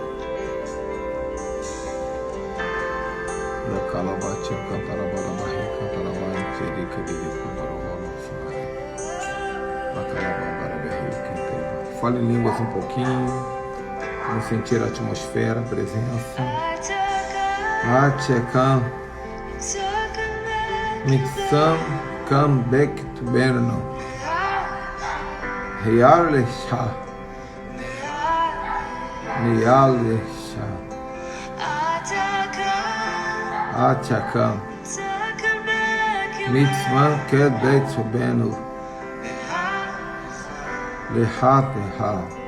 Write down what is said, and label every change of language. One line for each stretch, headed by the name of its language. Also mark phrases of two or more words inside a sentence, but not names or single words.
Portuguese: Fale em línguas um pouquinho. Vamos sentir a atmosfera, a presença. Atchekam Mitsam Kam Bek Tuberno Rialesha Nialesha Atchekam Mitzman Ket Bek Tuberno Lehateha